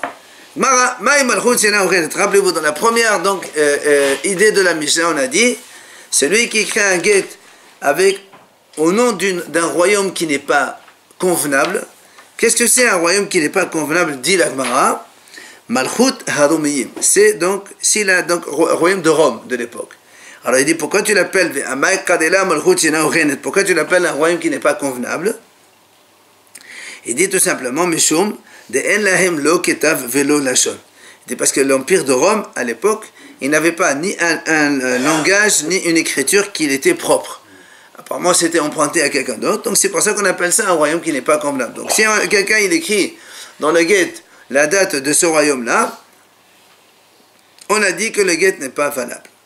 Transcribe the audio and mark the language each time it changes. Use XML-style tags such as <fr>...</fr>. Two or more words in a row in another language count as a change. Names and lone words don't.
<fr>Rappelez-vous, dans la première donc, idée de la Mishnah, on a dit, celui qui crée un guet avec, au nom d'un royaume qui n'est pas convenable, Qu'est-ce que c'est un royaume qui n'est pas convenable, dit la Gemara?</fr> <he>Malchut Harumiyim.</he> <fr>C'est donc, royaume de Rome de l'époque. Alors il dit, pourquoi tu l'appelles pourquoi tu l'appelles un royaume qui n'est pas convenable? Il dit tout simplement,</fr> <he>Mishum, de en lahem lo ketav velo lashon.</he> <fr>Il dit parce que l'empire de Rome, à l'époque, il n'avait pas ni un langage, ni une écriture qui était propre. Apparemment, c'était emprunté à quelqu'un d'autre. Donc c'est pour ça qu'on appelle ça un royaume qui n'est pas convenable. Donc si quelqu'un il écrit dans le guet la date de ce royaume-là, on a dit que le guet n'est pas valable.</fr>